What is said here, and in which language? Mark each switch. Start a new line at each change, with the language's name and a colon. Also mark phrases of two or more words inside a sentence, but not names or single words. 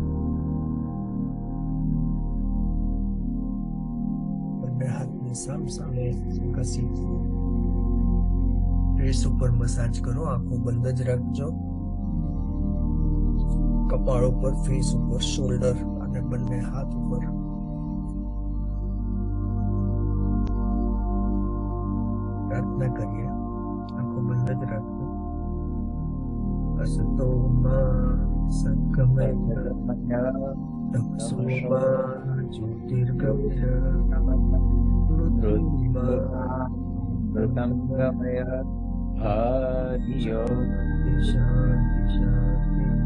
Gujarati: બંને હાથને સામસામે ઘસી ફેસ ઉપર મસાજ કરો. આંખો બંધ જ રાખજો. કપાળ ઉપર, ફેસ ઉપર, શોલ્ડર અને બંને હાથ ઉપર પ્રાર્થના કરીએ. આંખો બંધ જ રાખજો.
Sanskrit: असतो मा संगमय तमसो मा ज्योतिर्गमय मृत्युर्गमय आदियो शांति शांति.